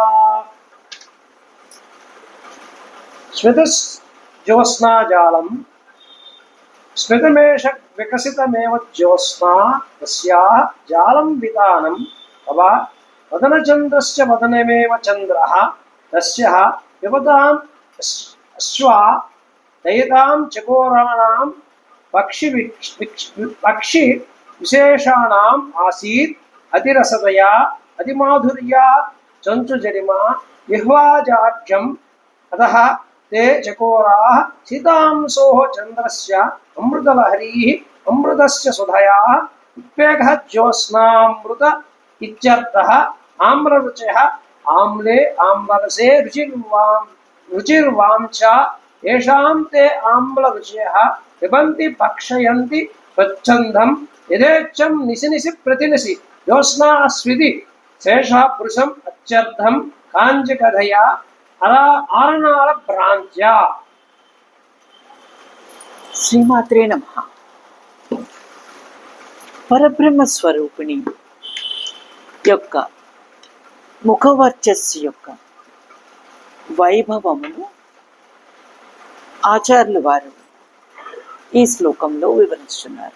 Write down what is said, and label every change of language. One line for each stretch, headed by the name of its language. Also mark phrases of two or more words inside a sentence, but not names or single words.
Sanskrit: జ్యోత్స్నాజాలం స్మితమేష వికసితమేవ జ్యోత్స్నా తస్యాః జాలం వితానం తవ వదనచంద్రస్య వదనమేవ చంద్రః తస్యః పిబతాం అశ్వా దయతాం చకోరాణాం పక్షి విశేషాణాం ఆసీత్ అతిరసతయా అతిమాధుర్యా చంచుజడిమా జిహ్వాజాఢ్యం అతః ते चकोराः सीतांसोः चन्द्रस्य अमृतलहरीः अमृतस्य सुधयाः उत्पेगः ज्योत्स्नामृत इत्यर्थः. आम्ररुचयः आम्ले आम्ररसे रुचिर्वां च येषां ते आम्लरुचयः पिबन्ति भक्षयन्ति स्वच्छन्दं यथेच्छं निशि निशि प्रतिनिशि ज्योत्स्नास्विति शेषः पुरुषम् अत्यर्थं काञ्चकधया ఆరణాల భ్రాంత్య. శ్రీమాత్రే నమః.
Telugu: పరబ్రహ్మ స్వరూపిణి యొక్క ముఖవర్చస్సు యొక్క వైభవమును ఆచార్యులు వారు ఈ శ్లోకంలో వివరిస్తున్నారు.